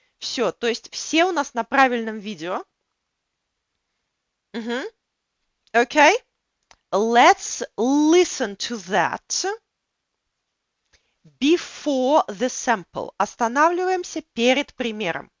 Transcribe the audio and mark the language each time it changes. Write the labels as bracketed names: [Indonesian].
[Russian] Все, то есть все у нас на правильном видео. Мгм. [English] Okay, let's listen to that before the sample. [Russian] Останавливаемся перед примером.